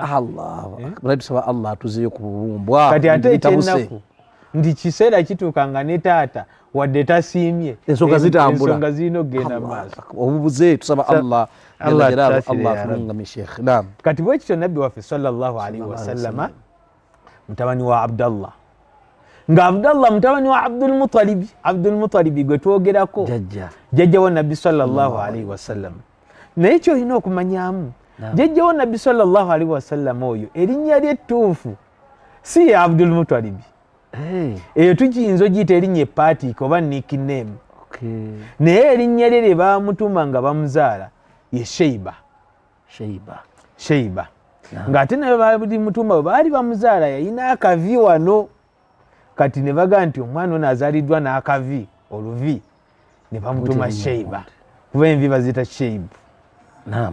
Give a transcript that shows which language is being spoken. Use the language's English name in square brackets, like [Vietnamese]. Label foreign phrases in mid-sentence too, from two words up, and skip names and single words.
[Ganda] tusaba allah atuzeyo ku bubumbwa kati ate ekyennaku nti kiseera kituukanga ne taata wadde tasiimye ensonga zitambula ensonga zirina okugenda maaso obubuze tusaba allah atulungame [Arabic] شيخ نعم [Ganda] kati bwe kityo nabbi waffe [Arabic] صلى الله عليه وسلم [Ganda] mutabani wa abdallah nga abdallah mutabani wa abdulmutalibi gwe twogerako jjajja wa nabbi [Arabic] صلى الله عليه وسلم [Ganda] naye kyolina okumanyamu jjajja wa nabbi [Arabic] صلى الله عليه وسلم [Ganda] oyo erinnya lye ettuufu si ya abdulmutalibi eyo tukiyinza ogiyita erinnya epaatiika oba nickname naye erinnya lye lye bamutuma nga bamuzaala ye sheiba ng'ate naye balimutuma bwe baali bamuzaala yayina akavi wano kati ne bagaa nti omwana ono azaaliddwa n'akavi oluvi ne bamutuma sheiba kuba envi bazita sheibu